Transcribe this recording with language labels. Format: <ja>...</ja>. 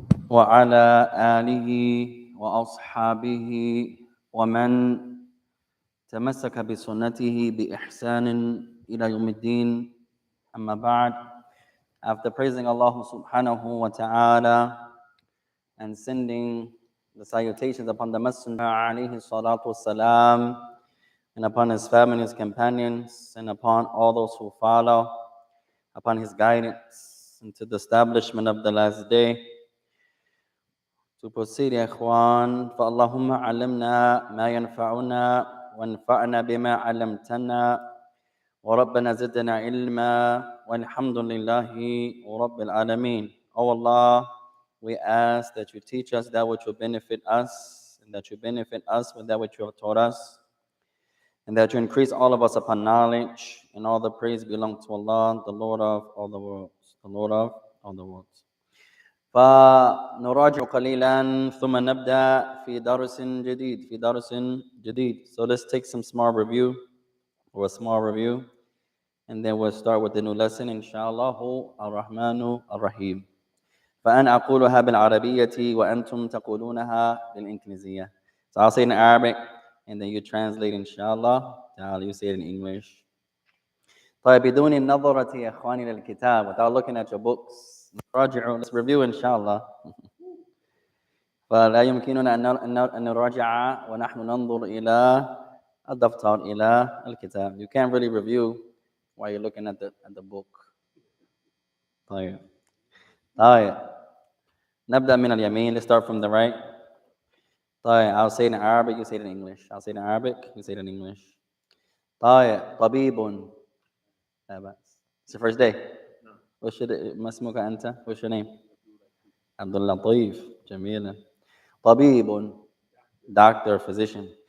<ar>وعلى آله وأصحابه ومن تمسك بسنته بإحسان إلى يوم الدين. أما بعد.</ar> <en>After praising Allah subhanahu wa ta'ala and sending the salutations upon the Messenger alayhi salatu wassalam, and upon his family, his companions, and upon all those who follow, upon his guidance into the establishment of the last day. To proceed,</en> <ar>ya ikhwan, فَاللَّهُمَّ عَلِّمْنَا مَا يَنْفَعُنَا وَانْفَعْنَا بِمَا عَلَّمْتَنَا وَرَبَّنَا زِدْنَا عِلْمًا وَالْحَمْدُ لِلَّهِ رَبِّ الْعَالَمِينَ.</ar> <en>Oh Allah, we ask that you teach us that which will benefit us, and that you benefit us with that which you have taught us, and that you increase all of us upon knowledge, and all the praise belong to Allah, the Lord of all the worlds, the Lord of all the worlds.</en> <ar>فنراجع قليلا ثم نبدأ في درس جديد.</ar> <en>So let's take some small review, or a small review, and then we'll start with the new lesson, inshallah.</en> <ar>الرحمن الرحيم. فأنا أقولها بالعربية وأنتم تقولونها بالإنجليزية.</ar> <en>So I'll say it in Arabic, and then you translate, inshallah. You say it in English.</en> <ar>طيب بدون النظرة يا إخواني للكتاب,</ar> <en>without looking at your books,</en> <ar>نراجع,</ar> <en>let's review, inshallah.</en> <ar>فلا يمكننا أن نراجع ونحن ننظر إلى الدفتر, إلى الكتاب.</ar> <en>You can't really review while you're looking at the book.</en> <ar>طيب نبدأ من اليمين.</ar> <en>Let's start from the right.</en> <ar>طيب,</ar> <en>I'll say it in Arabic, you say it in English. I'll say it in Arabic, you say it in English.</en> <ar>طيب, طبيب. لا بأس.</ar> <en>It's your first day.</en> <ar>وش ما اسمك أنت؟</ar> <en>What's your name?</en> <ar>عبد اللطيف. جميل. طبيب,</ar> <en>doctor, physician.</en>